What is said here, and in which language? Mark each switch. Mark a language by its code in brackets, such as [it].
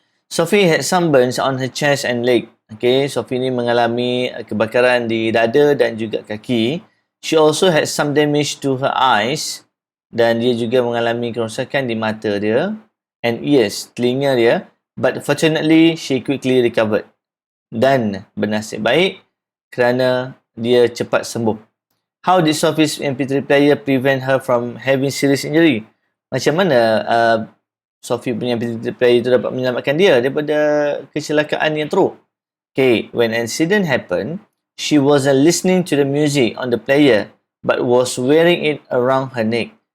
[en] Sophie had sunburns on her chest and leg. [ms] Okay, Sophie ni mengalami kebakaran di dada dan juga kaki. [en] She also had some damage to her eyes [ms] dan dia juga mengalami kerosakan di mata dia [en] and ears, [ms] telinga dia. [en] But fortunately, she quickly recovered. [ms] Dan bernasib baik kerana dia cepat sembuh. [en] How did Sophie's MP3 player prevent her from having serious injury? [ms] Macam mana Sophie punya MP3 player itu dapat menyelamatkan dia daripada kecelakaan yang teruk? [en] Okay, when an incident happened, she wasn't listening to the music on the player but was wearing it around her neck.